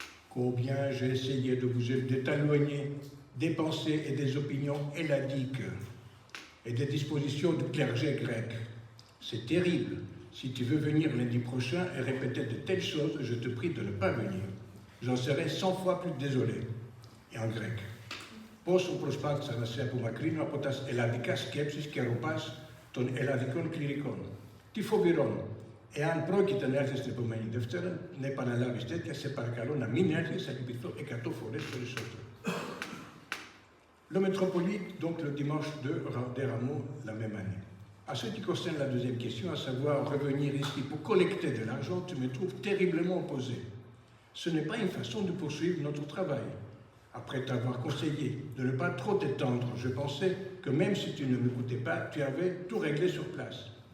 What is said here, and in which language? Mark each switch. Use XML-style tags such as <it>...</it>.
<fr>Combien j'ai essayé de t'éloigner des pensées et des opinions helladiques et des dispositions du clergé grec. C'est terrible. Si tu veux venir lundi prochain et répéter de telles choses, je te prie de ne pas venir. J'en serai 100 fois plus désolé. Et en grec.</fr> <el>Πόσο προσπάθησα να σε απομακρύνω από τα ελλαδικά σκέψεις και ροπάς των ελλαδικών κληρικών. Τι φοβερόν. Εάν πρόκειται να έρθεις την επόμενη Δευτέρα, να επαναλάβεις τέτοια, σε παρακαλώ να μην έρθεις, θα λυπηθώ 100 φορές περισσότερο.</el> <fr>Le métropolite, donc le dimanche des Rameaux, la même année. À ce qui concerne la deuxième question, à savoir revenir ici pour collecter de l'argent, tu me trouves terriblement opposé. Ce n'est pas une façon de poursuivre notre travail. Après t'avoir conseillé de ne pas trop t'étendre, je pensais que même si tu ne m'écoutais pas, tu avais tout réglé sur place.</fr>